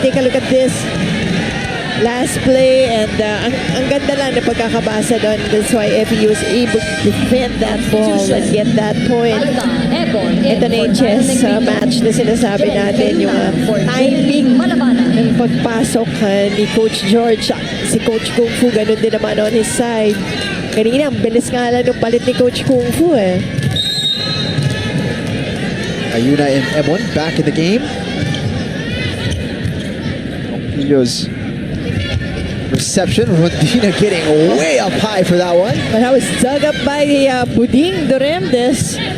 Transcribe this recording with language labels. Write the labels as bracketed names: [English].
[English] Take a look at this last play, and [Filipino] ang ganda lang na pagkakabasa doon. [English] That's why FEU was able to defend that ball and get that point. [Filipino] Ito na yung chess match na sinasabi natin, yung timing ng pagpasok ni Coach George. Si Coach Kung Fu, ganun din naman [English] on his side. [Filipino] Kanina, ang bilis nga lang ng palit ni Coach Kung Fu eh. [English] Ayuna and Ebon back in the game. Pillo's reception. Rondina getting way up high for that one. But that was dug up by Buding Doremdes.